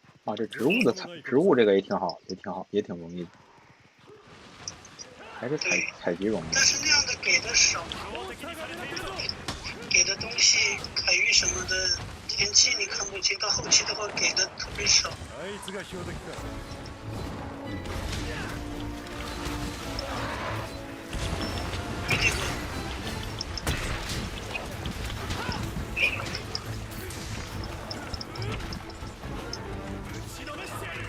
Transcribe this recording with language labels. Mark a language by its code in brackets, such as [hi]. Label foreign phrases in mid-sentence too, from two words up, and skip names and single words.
[zh] 啊，这植物这个也挺好，也挺好，也挺容易的，还是采集容易。但是那样的给的少，给的东西海域什么的，前期你看不清，到后期的话给的特别少。 [ja] あいつが標的か。 [zh] 这个 [ja] 打ちのめしてやる。